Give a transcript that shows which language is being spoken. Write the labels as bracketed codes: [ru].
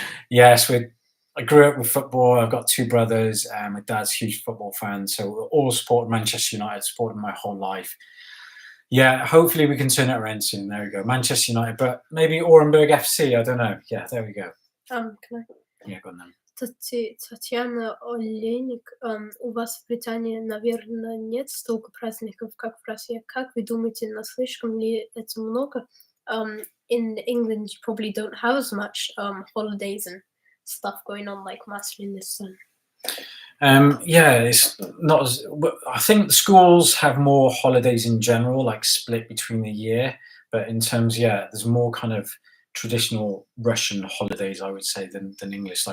[en] Yes, I grew up with football. I've got two brothers. My dad's a huge football fan, so we're all supported Manchester United. Supported my whole life. Yeah, hopefully we can turn it around soon. There we go, Manchester United, but maybe Orenburg FC. I don't know. Yeah, there we go. Can I? Yeah, go on then. [ru] Татьяна Олейник, у вас в Британии, наверное, нет столько праздников, как в России. Как вы думаете, слишком ли это много? [en] In England, you probably don't have as much holidays and stuff going on like Massachusetts. Yeah, it's not as. I think the schools have more holidays in general, like split between the year. But in terms, yeah, there's more kind of traditional Russian holidays, I would say, than English.